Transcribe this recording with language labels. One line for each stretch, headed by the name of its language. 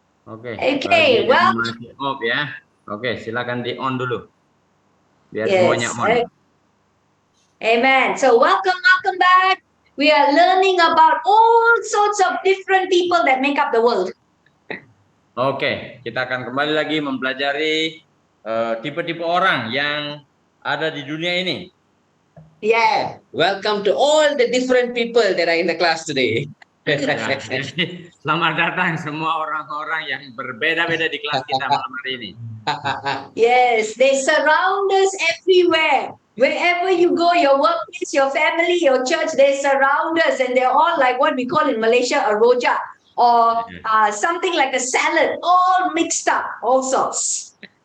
Indonesian: Oke, bagi
English: Okay, well,
Indonesian: masih off ya. Oke, silakan di on dulu. Biar semuanya
English: yes. on. Amen. So welcome back. We are learning about all sorts of different people that make up the world.
Indonesian: Oke, kita akan kembali lagi mempelajari tipe-tipe orang yang ada di dunia ini.
English: Yeah, welcome to all the different people that are in the class today.
Indonesian: Ya, jadi selamat datang semua orang-orang yang berbeda-beda di kelas kita malam hari ini.
English: Yes, they surround us everywhere. Wherever you go, your workplace, your family, your church, they surround us, and they're all like what we call in Malaysia a rojak, or something like a salad, all mixed up, all sorts.